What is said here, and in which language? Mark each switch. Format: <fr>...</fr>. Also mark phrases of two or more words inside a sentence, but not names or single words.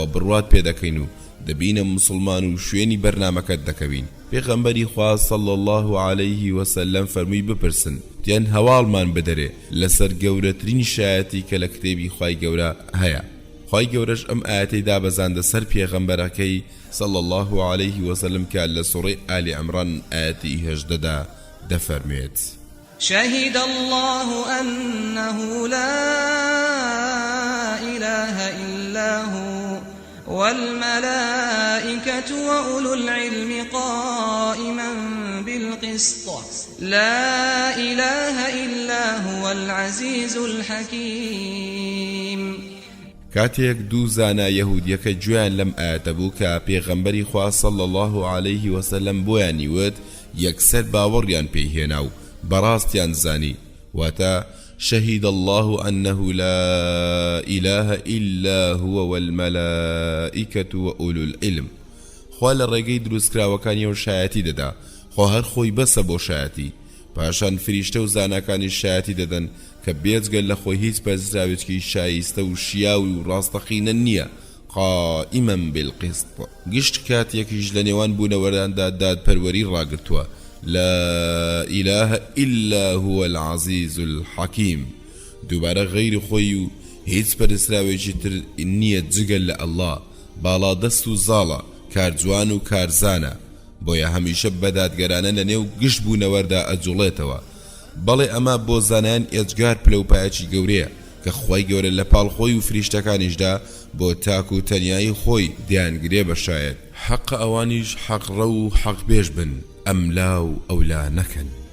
<ckb>بڕوات پێ دەکەین و دەبینە مسلمان و شوێنی بەرنامەکەت دەکەوین پێغەمبەری خوا</ckb> <ar>صلی الله علیه وسلم</ar> <ckb>فەرمووی بپرسن وتیان هەواڵمان بدەرێ لەسەر گەورەترین شایەتی کە لە کتێبی خوای گەورە هەیە خوای گەورەش ئەم ئاەتەی دابەزاندە سەر پێغەمبەرەکەی</ckb> <ar>صلی الله علیه وسلم</ar> <ckb>کە لە سوڕەی ئالی عیمران ئاەتی 18 دەفەرمێت</ckb> <ar>شهد الله أنه لا إله إلا هو والملائكة وأولو العلم قائما بالقسط لا إله إلا هو العزيز الحكيم</ar> <ckb>کاتێک دوو زانا یەهودیەکە گوێیان لەم ئاەتە بوو کە پێغەمبەری خوا</ckb> <ar>صلی الله علیه وسلم</ar> <ckb>بۆیانی وت یەکسەر باوەڕیان پێی هێنا و بەڕاستیان زانی واتە</ckb> <ar>شهد الله أنه لا إله إلا هو والملائكة وأولو</ar> <ckb>العلم خوا لە ڕێگەی دروستکراوەکانیەوە شایەتی دەدا خۆ هەر خۆی بەسە بۆ شایەتی پاشان فریشتە و زانەکانی شایەتی دەدەن کە بێجگەل لە خۆی هیچ پەرستراوێکی شایستە و شیاوی و ڕاستەقینە نییە</ckb> <ar>قائما بالقسط</ar> <ckb>گشت کاتێکیش لە نێوان بوونەوەراندا دادپەروەری ڕاگرتووە</ckb> <ar>لا إله إلا هو العزيز الحكيم</ar> <ckb>دووبارە غەیری خۆی و هیچ پەرستراوێکی تر نییە جگەل لە ئەڵڵا باڵادەست و زاڵە کارجوان و کارزانە بۆیە هەمیشە بەدادگەرانە لە نێو گشت بوونەوەردا ئەجوڵێتەوە بەڵێ ئەمە بۆ زانایان ئێجگار پلەپایەکی گەورەیە کە خوای گەورە لە پاڵ خۆی و فریشتەکانیشدا بۆ تاک و تەنیایی خۆی دیانگرێ بەشایەت حەق ئەوانیش حەقڕە و حەقبێژ بن ئەم لاو ئەولا نەکەن</ckb>